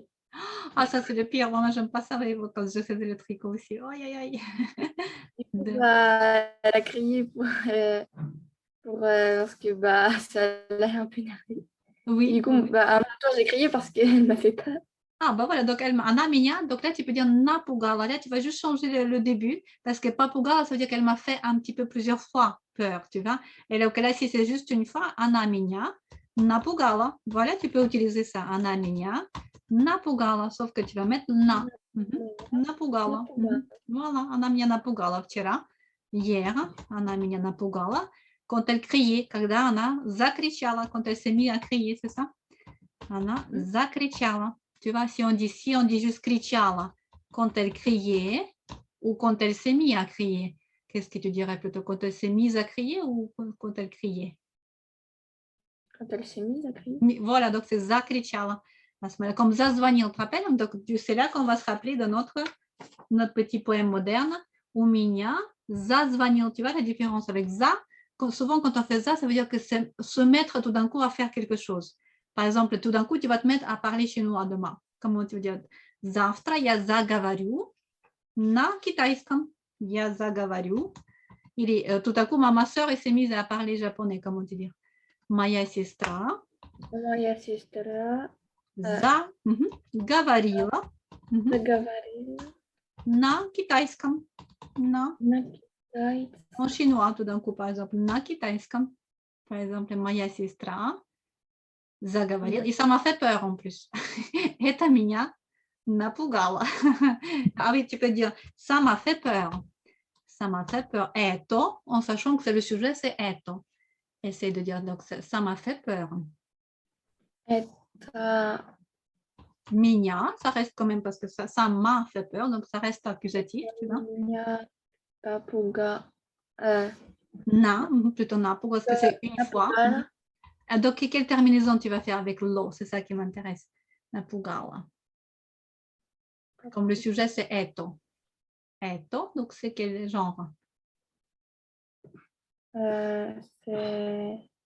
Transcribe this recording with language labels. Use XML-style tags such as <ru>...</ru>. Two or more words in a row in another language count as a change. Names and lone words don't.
<fr>Ah, ça, c'est le pire. Moi, j'aime pas ça quand je faisais le tricot aussi. Aïe, aïe, aïe. Elle a crié parce que ça l'a un peu énervé. Oui. Et du coup, en même temps, j'ai crié parce qu'elle m'a fait peur. Ah, bah voilà, donc</fr> <ru>она меня,</ru> <fr>donc là tu peux dire напугала, là tu vas juste changer le début, parce que попугала, ça veut dire qu'elle m'a fait un petit peu plusieurs fois peur, tu vois. Et donc là, si c'est juste une fois,</fr> <ru>она меня напугала,</ru> <fr>voilà, tu peux utiliser ça,</fr> <ru>она меня напугала,</ru> <fr>sauf que tu vas mettre на.</fr> <ru>Напугала. Voilà, она меня напугала вчера, hier, она меня напугала,</ru> <fr>quand elle criait,</fr> <ru>когда она закричала,</ru> <fr>quand elle s'est mise à crier, c'est ça?</fr> <ru>Она закричала.</ru> <fr>Tu vois, si on dit juste кричала, quand elle criait ou quand elle s'est mise à crier, qu'est-ce que tu dirais plutôt? Quand elle s'est mise à crier ou quand elle criait? Quand elle s'est mise à crier. Voilà, donc c'est закричала. Comme зазвонил, tu te rappelles? Donc c'est là qu'on va se rappeler de notre petit poème moderne.</fr> <ru>У меня зазвонил.</ru> <fr>Tu vois la différence avec за? Souvent, quand on fait ça, ça veut dire que c'est se mettre tout d'un coup à faire quelque chose. Par exemple, tout d'un coup, tu vas te mettre à parler chinois demain. Comment tu veux dire?</fr> <ru>Завтра я заговорю на китайском. Я заговорю.</ru> <fr>Или tout à coup, ma soeur s'est mise à parler japonais. Comment tu dis?</fr> <ru>Моя сестра Моя сестра говорила заговорила на китайском. На китайском.</ru> <fr>En chinois, tout d'un coup, par exemple,</fr> <ru>на китайском.</ru> <fr>Par exemple,</fr> <ru>моя сестра заговорила.</ru> <fr>И ça m'a fait peur en plus.</fr> <ru>Это меня напугало.</ru> <fr>Ah oui, tu peux dire, ça m'a fait peur. Ça m'a fait peur. Это, en sachant que c'est le sujet, c'est это. Essaye de dire, donc, ça m'a fait peur.</fr> <ru>Это Меня,</ru> <fr>ça reste quand même parce que ça m'a fait peur, donc ça reste accusatif, tu vois.</fr> <ru>меня напугало.</ru> <fr>Na, plutôt na, parce que c'est une fois. Donc, quelle terminaison tu vas faire avec lo? C'est ça qui m'intéresse. Napugala. Comme le sujet, c'est eto. Eto, donc c'est quel genre? C'est...</fr>